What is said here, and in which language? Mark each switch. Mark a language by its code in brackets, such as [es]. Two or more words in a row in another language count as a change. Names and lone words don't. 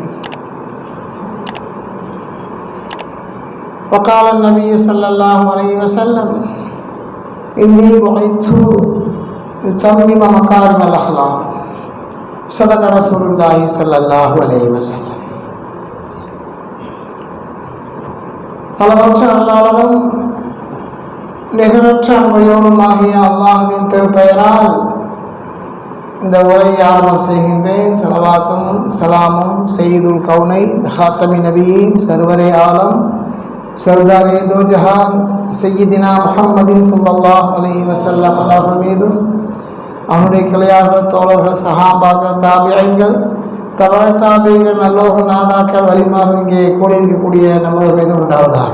[ar] وقال النبي صلى الله عليه وسلم: إني بعثت لأتمم مكارم الأخلاق. صدق رسول الله صلى الله عليه وسلم. [ta] அளவற்ற அல்லாஹ்வும் நிகரற்ற அன்புடையவனுமாகிய அல்லாஹ்வின் திருப்பெயரால் இந்த உரையை ஆரம்பம் செய்கின்றேன். ஸலவாத்தும் ஸலாமும் [ar] سيد الكونين خاتم النبيين [ur] سرور عالم سردار دو جہاں [ar] سيدنا محمد صلى الله عليه وسلم [ta] அவர்கள் மீதும், அவனுடைய கிளையார்கள், தோழர்கள், சஹாபாக்கள், தாபிஈன்கள், தபா தாபிஈன்கள், நல்லோர்கள், நாதாக்கள், வலிமார்கள் இங்கே கூடியிருக்கக்கூடிய நம்மவர் மீது உண்டாவதாக.